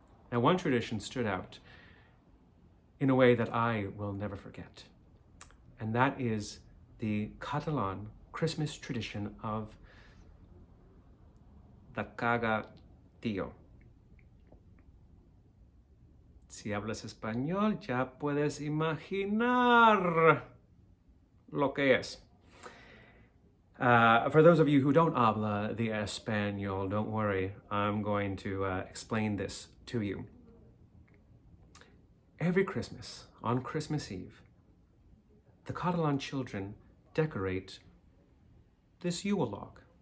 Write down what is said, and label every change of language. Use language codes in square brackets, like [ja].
[en] Now, one tradition stood out in a way that I will never forget, and that is the Catalan Christmas tradition of the caga tío. [es] Si hablas español, ya puedes imaginar lo que es. [en] For those of you who don't [es] habla [en] the español, don't worry, I'm going to explain this to you. Every Christmas, on Christmas Eve, the Catalan children decorate this Yule log.